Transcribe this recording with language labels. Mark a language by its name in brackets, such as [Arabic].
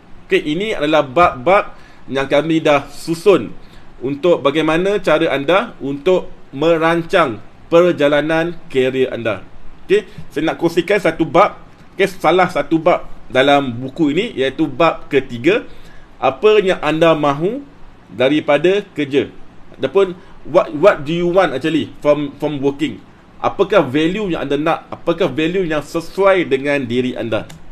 [Malay] Okey, ini adalah bab-bab yang kami dah susun untuk bagaimana cara anda untuk merancang perjalanan karier anda. Okey, saya nak kongsikan satu bab. Okay, salah satu bab dalam buku ini, iaitu bab ketiga, apa yang anda mahu daripada kerja. Ataupun [English] what do you want actually from working. [Malay] Apakah value yang anda nak, apakah value yang sesuai dengan diri anda.